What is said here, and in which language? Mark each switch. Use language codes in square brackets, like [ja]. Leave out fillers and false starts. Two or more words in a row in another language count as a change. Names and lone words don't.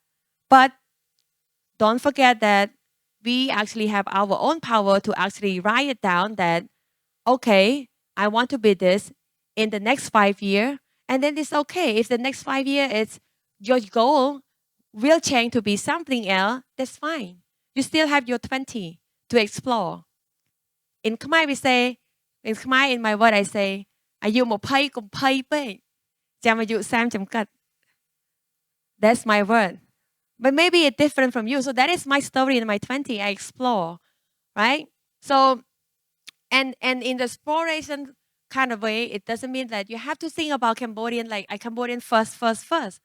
[en] But don't forget that we actually have our own power to actually write it down that, okay, I want to be this in the next 5 years. And then it's okay. If the next 5 years is your goal will change to be something else, that's fine. You still have your 20 to explore. In Khmer, we say, in Khmer, in my word, I say, [km] អាយុ20 កុំភ័យពេក ចាំអាយុ30 ចំកាត់ [en] That's my word. But maybe it's different from you. So that is my story in my 20. I explore, right? So, and in the exploration kind of way, it doesn't mean that you have to think about Cambodian like a Cambodian first.